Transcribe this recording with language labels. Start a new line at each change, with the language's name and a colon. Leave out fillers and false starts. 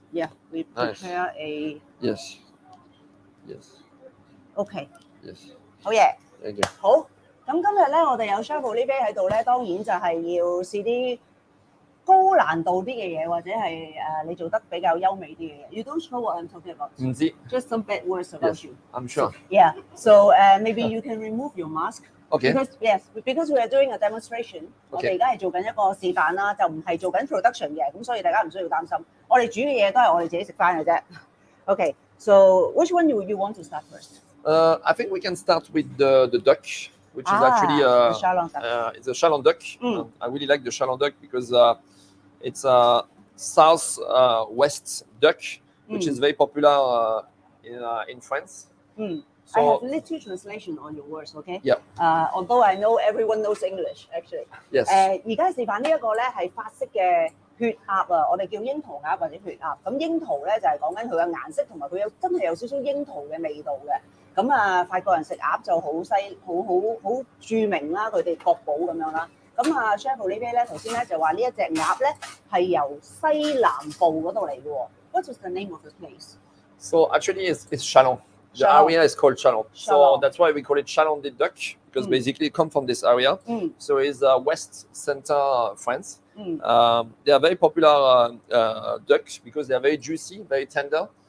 English: Nice. prepare a. Yes. Yes. Okay. Yes.
Cantonese: 好嘢。
English: Thank you.
Cantonese: 好。咁今日咧，我哋有 Chef Olivier喺度咧，當然就係要試啲高難度啲嘅嘢，或者係你做得比較優美啲嘅嘢。
English: You don't know what I'm talking about.
Cantonese: 唔知。
English: Just some bad words about Yes, you. I'm sure. Yeah. So maybe you can remove your mask. Okay. Because we are doing a demonstration.
Cantonese: 我哋而家係做緊一個示範啦，就唔係做緊 production 嘅，咁所以大家唔需要擔心。我哋煮嘅嘢都係我哋自己食翻嘅啫。
English: Okay. So which one you want to start first? I think we can start with the duck, which is actually the Challandias. it's a Challandias. I really like the Challandias because it's a south-west duck, which is very popular in France. I have little translation on your words, okay? Yeah. Although I know everyone knows English, actually. Yes.
Cantonese: 而家示範呢一個咧係法式嘅血鴨啊，我哋叫櫻桃鴨或者血鴨。咁櫻桃咧就係講緊佢嘅顏色同埋佢真係有少少櫻桃嘅味道嘅。咁啊，法國人食鴨就好著名啦，佢哋國寶咁樣啦。咁啊 ，Chef Olivier 咧頭先咧就話呢一隻鴨咧係由西南部嗰度嚟嘅喎。
English: What is the name of the place? So actually, it's Challon. The area is called Challon. So that's why we call it Challandias duck because basically it comes from this area. So it's west center France. They are very popular ducks because they are very juicy, very tender.